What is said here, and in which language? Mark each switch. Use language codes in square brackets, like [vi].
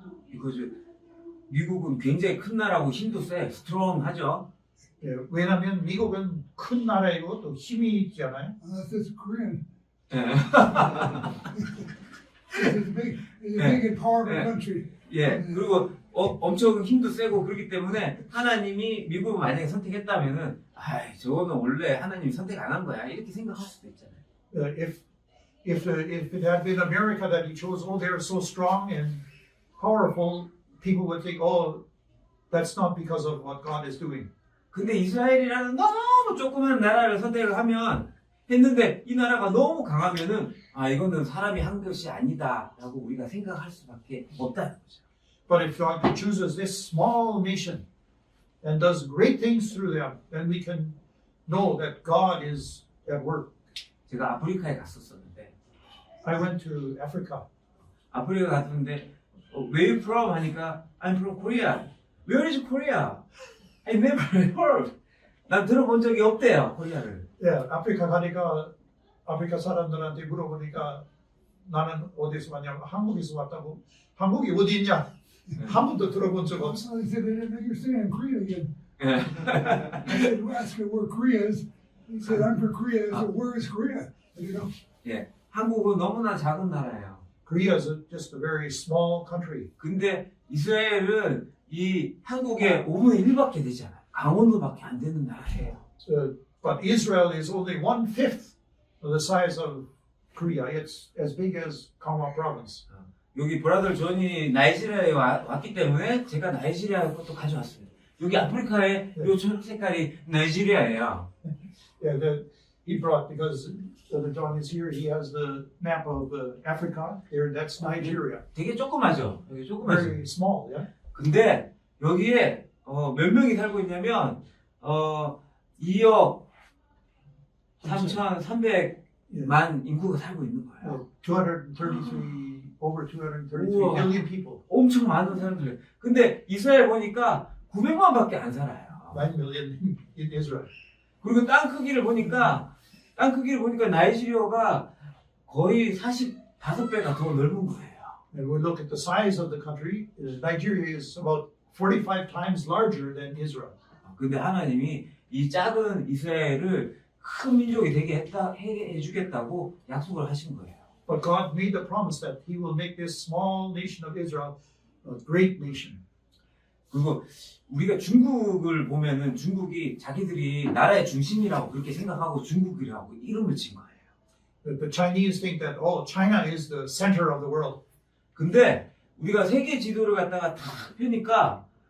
[en] because [ko] 미국은 굉장히 큰 나라고 힘도 세, 스트롱하죠. 예, 왜냐하면 미국은 큰 나라이고 또 힘이 있잖아요. [en] Unless it's Korean. [ko] 예. [en] It's a big and powerful country. [ko] 예, 그리고 엄청 힘도 세고 그렇기 때문에 하나님이 미국을 만약에 선택했다면은 아이 저거는 원래 하나님이 선택 안 한 거야 이렇게 생각할 수도 있잖아요. [en] If it had been America that he chose, oh, they're so strong and powerful, people would think, oh, that's not because of what God is doing. [ko] 근데 이스라엘이라는 너무 조그만 나라를 선택을 했는데 이 나라가 너무 강하면은 아 이거는 사람이 한 것이 아니다라고 우리가 생각할 수밖에 없다는 거죠. [en] But if God chooses this small nation and does great things through them, then we can know that God is at work. [ko] 제가 아프리카에 갔었었는데 [en] I went to Africa. [ko] 아프리카 갔는데 [en] Where you from? [ko] 하니까 [en] I'm from Korea. Where is Korea? I never heard. [ko] 난 들어본 적이 없대요 코리아를. 예, 아프리카 가니까 아프리카 사람들한테 물어보니까 나는 어디서 왔냐고 한국에서 왔다고. 한국이 어디 있냐? 한 번도 들어본 적 없어. [en] So they said, they didn't think you're saying Korea again. [ko] 예. [en] I said, well, ask her where Korea is. He said, I'm from Korea. I said, where is Korea? And, you know, [ko] 예. 한국은 너무나 작은 나라예요. [en] Korea is just a very small country. [ko] 근데 이스라엘은 이 한국의 5분의 1밖에 되지 않아요. 강원도밖에 안 되는 나라예요. [en] But Israel is only 1/5 of the size of Korea. It's as big as Gangwon province. [ko] 여기 브라더 존이 나이지리아에 왔기 때문에 제가 나이지리아 것도 가져왔습니다. 여기 아프리카의 요 초록 색깔이 나이지리아예요. [en] Yeah, that he brought because Brother John is here. He has the map of Africa. There, that's Nigeria. [ko] 되게 조그마죠. 여기 조그마죠. [en] Very small, yeah. [ko] 근데 여기에 몇 명이 살고 있냐면 2억 3,300만 인구가 살고 있는 거예요. [en] 233, over 233 [ko] 우와. [en] million people. [ko] 엄청 많은 사람들. 근데 이스라엘 보니까 900만밖에 안 살아요. [en] 9 million in Israel. [ko] 그리고 땅 크기를 보니까 땅 크기를 보니까 나이지리아가 거의 45배가 더 넓은 거예요. [en] And we look at the size of the country. Nigeria is about 45 times larger than Israel. [ko] 근데 하나님이 이 작은 이스라엘을 큰 민족이 되게 해주겠다고 약속을 하신 거예요. [en] But God made the promise that He will make this small nation of Israel a great nation. [ko] 그리고 우리가 중국을 보면은 중국이 자기들이 나라의 중심이라고 그렇게 생각하고 중국이라고 이름을 진 거예요. [en] The Chinese think that, oh, China is the center of the world. [ko] 근데 우리가 세계 지도를 갖다가 다 펴니까